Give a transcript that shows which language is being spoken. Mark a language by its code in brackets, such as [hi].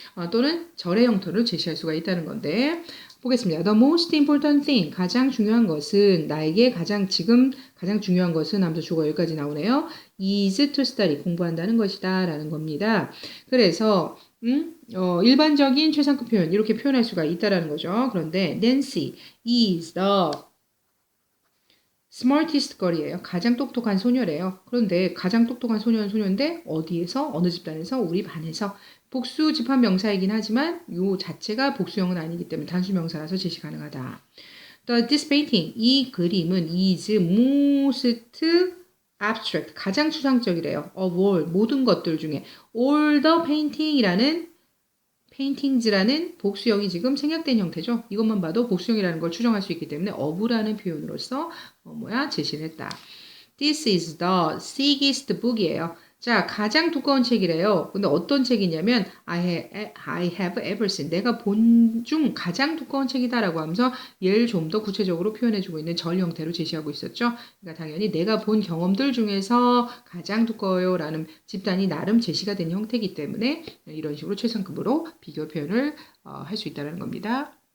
[ko] 또는 절의 형태를 제시할 수가 있다는 건데 보겠습니다. [en] The most important thing, [ko] 가장 중요한 것은 나에게 지금 가장 중요한 것은 하면서 주어 여기까지 나오네요. [en] is to study, [ko] 공부한다는 것이다 라는 겁니다. 그래서 일반적인 최상급 표현 이렇게 표현할 수가 있다라는 거죠. 그런데 [en] Nancy is the smartest girl이에요. [ko] 가장 똑똑한 소녀래요. 그런데 가장 똑똑한 소녀는 소녀인데 어디에서 어느 집단에서 우리 반에서 복수 집합 명사이긴 하지만 요 자체가 복수형은 아니기 때문에 단수 명사라서 제시 가능하다. [en] This painting, [ko] 이 그림은 [en] is most abstract, [ko] 가장 추상적이래요. [en] Of all, [ko] 모든 것들 중에 [en] all the painting [ko] 이라는 paintings라는 복수형이 지금 생략된 형태죠. 이것만 봐도 복수형이라는 걸 추정할 수 있기 때문에 of라는 표현으로서 제시를 했다. [en] This is the thickest book이에요. [ko] 자, 가장 두꺼운 책이래요. 근데 어떤 책이냐면 [en] I have ever seen. [ko] 내가 본 중 가장 두꺼운 책이다라고 하면서 얘를 좀 더 구체적으로 표현해주고 있는 절 형태로 제시하고 있었죠. 그러니까 당연히 내가 본 경험들 중에서 가장 두꺼워요라는 집단이 나름 제시가 된 형태이기 때문에 이런 식으로 최상급으로 비교 표현을 할 수 있다는 겁니다.